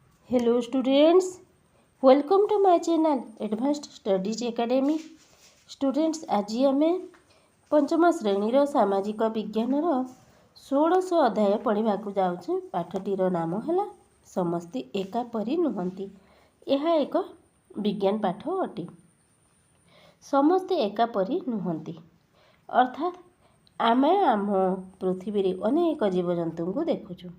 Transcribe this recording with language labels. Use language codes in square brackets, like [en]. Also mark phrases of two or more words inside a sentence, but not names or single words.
[en] Hello students, welcome to my channel Advanced Studies Academy. Students, [or] ଆଜି ଆମେ ପଞ୍ଚମ ଶ୍ରେଣୀର ସାମାଜିକ ବିଜ୍ଞାନର 16 ଅଧ୍ୟାୟ ପଢ଼ିବାକୁ ଯାଉଛୁ। ପାଠଟିର ନାମ ହେଲା ସମସ୍ତେ ଏକାପରି ନୁହନ୍ତି। ଏହା ଏକ ବିଜ୍ଞାନ ପାଠ ଅଟେ। ସମସ୍ତେ ଏକାପରି ନୁହନ୍ତି ଅର୍ଥାତ୍ ଆମେ ଆମ ପୃଥିବୀରେ ଅନେକ ଜୀବଜନ୍ତୁଙ୍କୁ ଦେଖୁଛୁ।